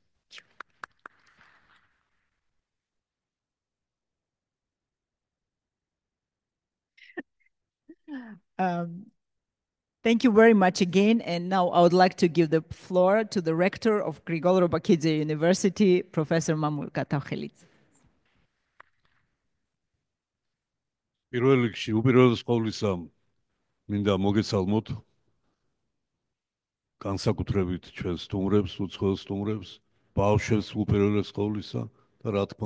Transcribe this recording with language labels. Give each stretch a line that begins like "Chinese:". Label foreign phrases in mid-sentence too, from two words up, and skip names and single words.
English: Thank you very much again. And now I would like to give the floor to the rector of Grigol Robakidze University, Professor Mamuka Tauchelidze.
Georgian: პირველ რიგში უპირველეს ყოვლისა მინდა მოგესალმოთ განსაკუთრებით ჩვენს სტუმრებს, უცხოელ სტუმრებს, ბავშვებს უპირველეს ყოვლისა და რა თქმა